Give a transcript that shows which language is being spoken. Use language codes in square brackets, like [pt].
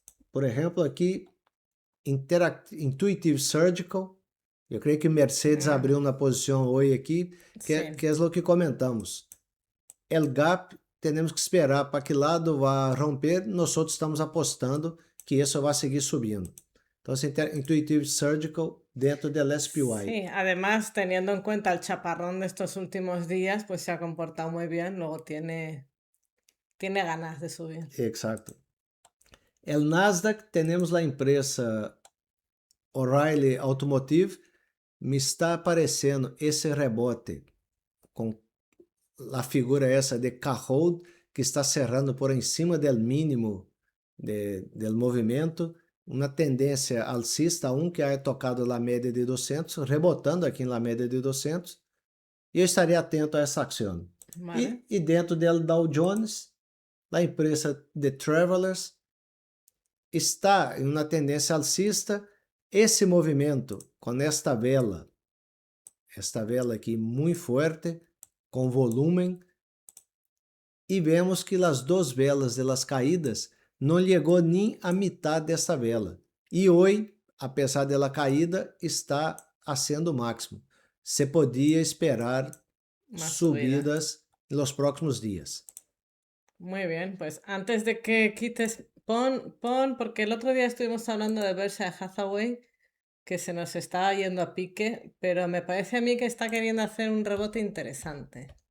[pt] Por exemplo, aqui, Intuitive Surgical, eu creio que Mercedes abriu uma posição hoje aqui, que é o que comentamos. El Gap, temos que esperar para que lado vá romper, nós estamos apostando que isso vai seguir subindo. Então, Intuitive Surgical dentro del SPY. [es] Sí, además, teniendo en cuenta el chaparrón de estos últimos días, pues se ha comportado muy bien, luego tiene ganas de subir. Exacto. [pt] El Nasdaq, temos a empresa O'Reilly Automotive, me está aparecendo esse rebote com a figura essa de K-Hold, que está [es] cerrando [pt] por em cima do mínimo do movimento, uma tendência alcista, que é tocado na média de 200, rebotando aqui na média de 200, e eu estaria atento a essa ação. [es] Vale. [pt] E dentro do Dow Jones, a empresa The Travelers está em uma tendência alcista. Esse movimento com esta vela aqui muito forte, com [es] volumen [pt] e vemos que as duas velas [es] de las caídas [pt] não chegou nem a metade dessa vela. E hoje, apesar dela caída, está [es] haciendo [pt] máximo. Se podia esperar [es] Más subida. [pt] subidas nos próximos dias. [es] Muy bien, pues antes de que quites, pon, porque el otro día estuvimos hablando de Berkshire Hathaway, que se nos está yendo a pique, pero me parece a mí que está queriendo hacer un rebote interesante.